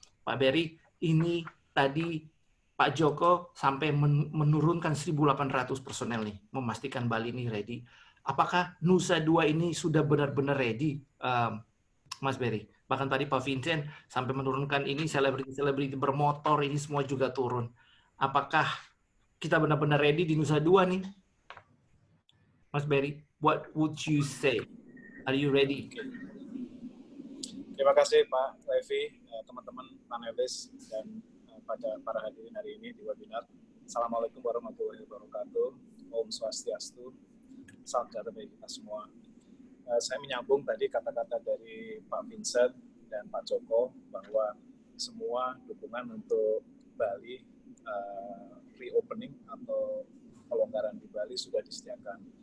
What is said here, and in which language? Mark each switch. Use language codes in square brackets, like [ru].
[id] Pak Berry, ini tadi Pak Joko sampai menurunkan 1.800 personel nih, memastikan Bali ini ready. Apakah Nusa Dua ini sudah benar-benar ready, Mas Berry? Bahkan tadi Pak Vincent sampai menurunkan ini selebriti bermotor ini semua juga turun. Apakah kita benar-benar ready di Nusa Dua nih? [en] Mas Berry, what would you say? Are you ready? [id] Terima kasih Pak Levi, teman-teman panelis, dan pada para hadirin hari ini di webinar. Assalamualaikum warahmatullahi wabarakatuh. Om Swastiastu. Salam sejahtera bagi kita semua. Saya menyambung tadi kata-kata dari Pak Vincent dan Pak Joko bahwa semua dukungan untuk Bali reopening atau pelonggaran di Bali sudah disediakan.